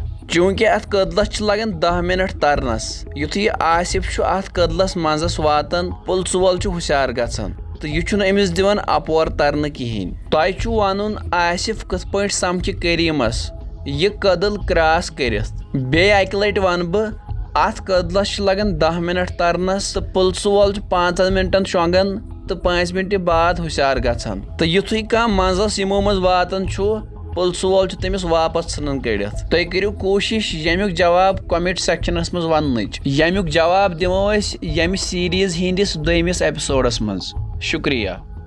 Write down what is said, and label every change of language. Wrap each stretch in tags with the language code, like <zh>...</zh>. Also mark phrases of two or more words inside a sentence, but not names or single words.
<ks>चूंकि अत कदलस छु लगन 10 मिनट तरनस युथु यह आसिफ छु अत कदलस मजस वातन पुलसु वोल छु हुशार गछन तो यह छु अमिस दिवन अपवर तरन किहिन। तोय छु वनुन आसिफ कथ पट समझ करीमस यह कदल क्रॉस करित। बे अक लट वन बह अत कदलस छु लगन 10 मिनट तरनस तो पुलसु वोल छु 5 मिनटन शोंगन तो 5 मिनट बाद हुशार गछन तो युथु कह मजस यमो मज वातन छु पुलसु वोल छु तमिस वापस षनन कड़ित। तुम करियो कोशिश यमुक जवाब</ks> <en>comment section</en> <ks>मज वन्नच। यमुक जवाब दिमो अस यम सीरीज हिंदिस 2मिस एपिसोडस मज। शुक्रिया।</ks>